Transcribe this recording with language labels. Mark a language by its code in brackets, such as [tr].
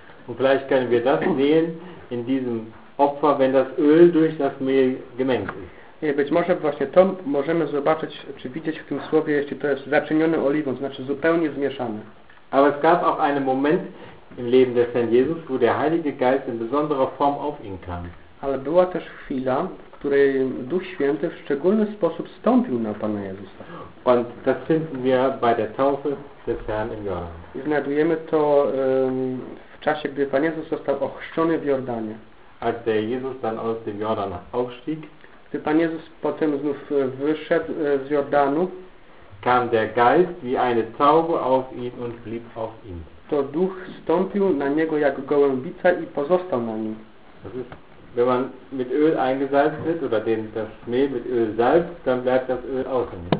[de] Und vielleicht können wir das sehen in diesem Opfer, wenn das Öl durch das Mehl gemengt ist. [pl] Nie, być może właśnie to możemy zobaczyć, czy widzieć w tym słowie, jeśli to jest zaczynione oliwą, znaczy zupełnie zmieszane. [de] Aber es gab auch einen Moment im Leben des Herrn Jesus, wo der Heilige Geist in besonderer Form auf ihn kam. [pl] Ale była też chwila, w której Duch Święty w szczególny sposób stąpił na Pana Jezusa. [de] Und das finden wir bei der Taufe des Herrn im Jordan. [pl] I znajdujemy to w czasie, gdy Pan Jezus został ochrzczony w Jordanie. [de] Als der Jesus dann aus dem Jordan aufstieg, [pl] gdy Pan Jezus potem znów wyszedł z Jordanu, [de] kam der Geist wie eine Taube auf ihn und blieb auf ihm. [pl] To Duch stąpił na niego jak gołębica i pozostał na nim. [de] Das ist, wenn man mit Öl eingesalzt wird oder das Mehl mit Öl salzt, dann bleibt das Öl außen.